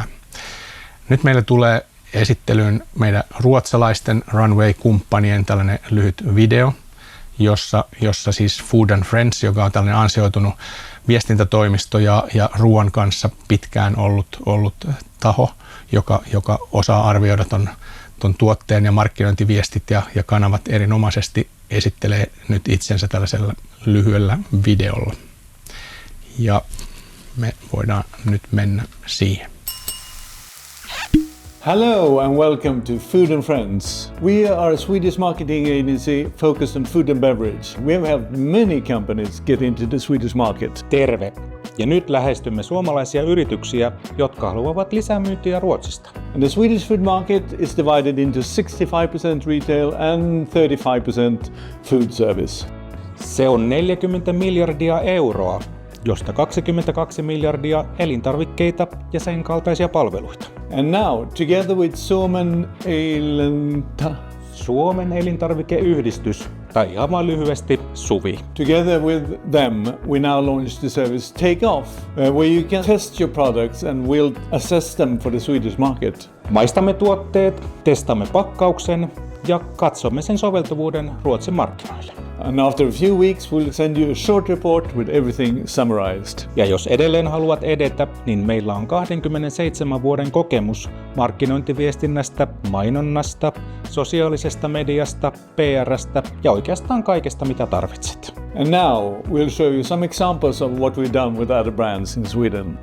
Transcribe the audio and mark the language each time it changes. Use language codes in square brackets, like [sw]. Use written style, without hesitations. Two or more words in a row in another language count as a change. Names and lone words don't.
[fi] Nyt meille tulee esittelyyn meidän ruotsalaisten Runway-kumppanien tällainen lyhyt video, jossa siis Food and Friends, joka on tällainen ansioitunut viestintätoimisto ja ruoan kanssa pitkään ollut taho, joka osaa arvioida ton tuotteen ja markkinointiviestit ja kanavat erinomaisesti, esittelee nyt itsensä tällaisella lyhyellä videolla. Ja me voidaan nyt mennä siihen. [en] Hello and welcome to Food and Friends. We are a Swedish marketing agency focused on food and beverage. We have helped many companies get into the Swedish market. [fi] Terve! Ja nyt lähestymme suomalaisia yrityksiä, jotka haluavat lisämyyntiä Ruotsista. [en] And the Swedish food market is divided into 65% retail and 35% food service. [fi] Se on 40 miljardia euroa, josta 22 miljardia elintarvikkeita ja sen kaltaisia palveluita. [en] And now, together with [fi] Suomen elintarvikeyhdistys, tai ihan lyhyesti SUVI. [en] Together with them, we now launch the service Take Off, where you can test your products and we'll assess them for the Swedish market. [fi] Maistamme tuotteet, testamme pakkauksen ja katsomme sen soveltuvuuden Ruotsin markkinoille. [en] And after a few weeks we'll send you a short report with everything summarized. [fi] Ja jos edelleen haluat edetä, niin meillä on 27 vuoden kokemus markkinointiviestinnästä, mainonnasta, sosiaalisesta mediasta, PR:stä ja oikeastaan kaikesta mitä tarvitset. [en] And now we'll show you some examples of what we've done with other brands in Sweden.